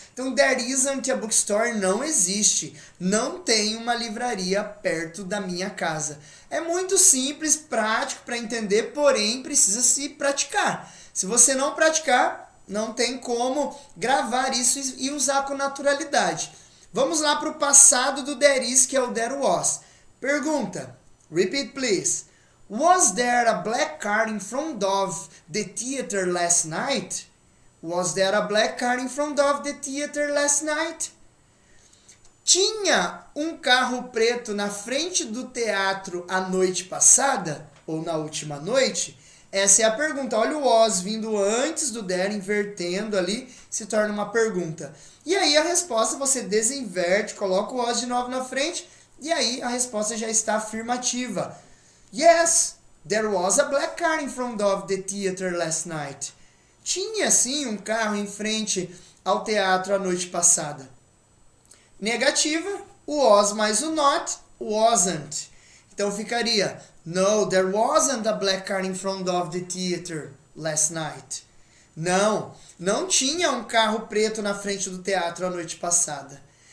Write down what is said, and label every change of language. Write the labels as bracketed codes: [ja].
[pt] Então, [en] there isn't a bookstore [pt] não existe. Não tem uma livraria perto da minha casa. É muito simples, prático para entender, porém precisa se praticar. Se você não praticar, não tem como gravar isso e usar com naturalidade. Vamos lá para o passado do there is, que é o there was. Pergunta. [en] Repeat, please. Was there a black car in front of the theater last night? Was there a black car in front of the theater last night? [pt] Tinha um carro preto na frente do teatro a noite passada? Ou na última noite? Essa é a pergunta. Olha o was vindo antes do there, invertendo ali, se torna uma pergunta. E aí a resposta você desinverte, coloca o was de novo na frente, e aí a resposta já está afirmativa. Yes, [en] There was a black car in front of the theater last night. [pt] Tinha sim um carro em frente ao teatro a noite passada. Negativa, o was mais o not, wasn't. Então ficaria, [en] no, there wasn't a black car in front of the theater last night. [pt] Não tinha um carro preto na frente do teatro a noite passada.